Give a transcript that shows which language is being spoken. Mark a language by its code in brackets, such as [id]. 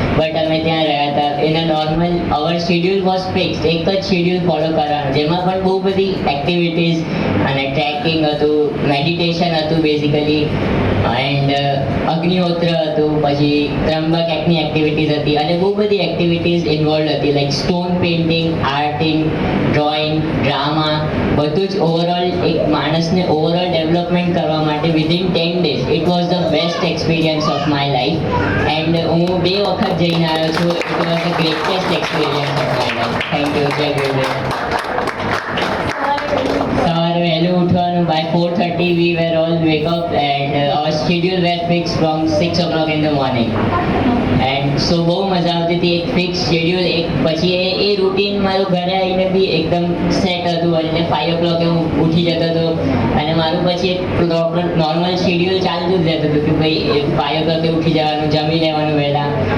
[gu] But અમે ત્યાં રહ્યા હતા. એના [en] normal our schedule was fixed, [gu] એક જ શેડ્યુલ ફોલો કરવાનું, જેમાં પણ બહુ બધી એક્ટિવિટીઝ અને ટ્રેકિંગ હતું, મેડિટેશન હતું બેઝિકલી, એન્ડ અગ્નિહોત્ર હતું, પછી ત્રંબક એકની એક્ટિવિટીઝ હતી, અને બહુ બધી એક્ટિવિટીઝ ઇન્વોલ્વ હતી, like stone painting, આર્ટિંગ, drawing, drama, બધું જ ઓવરઓલ એક માણસને ઓવરઓલ ડેવલપમેન્ટ કરવા માટે [en] Within 10 days. It was the best experience of my life. And [gu] હું 2 વખત જઈને આવ્યો છું. [en] It was the greatest experience of my life. [gu] Thank you. જય ગુરુદેવ. સવારે વહેલું ઉઠવાનું. [en] By 4:30 we were all wake up and our schedule were fixed from 6 o'clock in the morning. [gu] And so બહુ મજા આવતી હતી. એક ફિક્સ શેડ્યુલ, એક પછી એ રૂટીન મારું ઘરે આવીને બી એકદમ સેટ હતું. એટલે 5 o'clock હું ઉઠી જતો હતો, અને મારું પછી એક નોર્મલ શેડ્યુલ ચાલતું જ રહેતું હતું કે ભાઈ 5 o'clock ઉઠી જવાનું, જમી લેવાનું વહેલા.